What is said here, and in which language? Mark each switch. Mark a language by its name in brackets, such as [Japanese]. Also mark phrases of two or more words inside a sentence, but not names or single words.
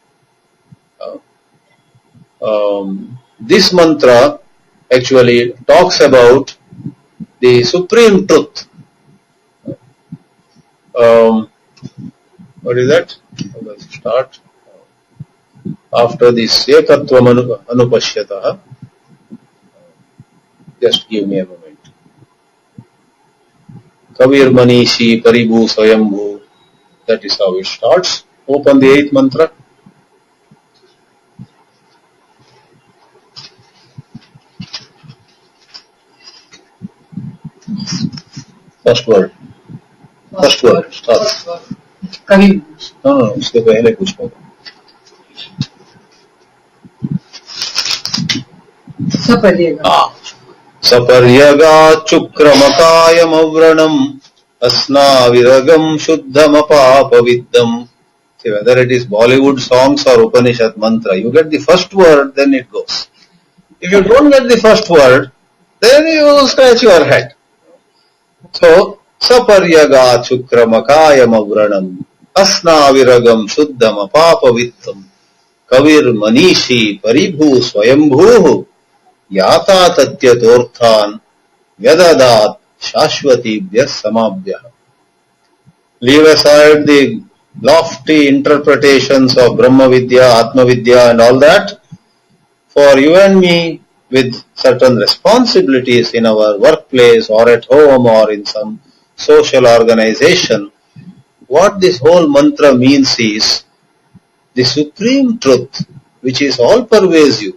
[English] This mantra actually talks about the supreme truth. What is that? Let's start. After this [Sanskrit] एकत्वम् अनुपश्यतः, [English] just give me a moment. [Sanskrit] कविर् मनीषी परिभूः स्वयम्भूः. [English] That is how it starts. Open the 8th mantra. First word. First word. Start. Kavir. [Hindi] No. इसके पहले कुछ होगा. [Sanskrit] स पर्यगाच् छुक्रमकायम् अव्रणम् अस्नाविरं शुद्धम् अपापविद्धम्. [English] See, whether it is Bollywood songs or Upanishad mantra, you get the first word, then it goes. If you don't get the first word, then you scratch your head. So, [Sanskrit] स पर्यगाच् छुक्रमकायम् अव्रणम् अस्नाविरं शुद्धम् अपापविद्धम् कविर् मनीषी परिभूः स्वयम्भूः याथातथ्यतो अर्थान् व्यदधाच् छाश्वतीभ्यः समाभ्यः. [English] Leave aside the lofty interpretations of [Sanskrit] ब्रह्मविद्या, आत्मविद्या [English] and all that. For you and me, with certain responsibilities in our workplace or at home or in some social organization, what this whole mantra means is the supreme truth, which is all pervasive.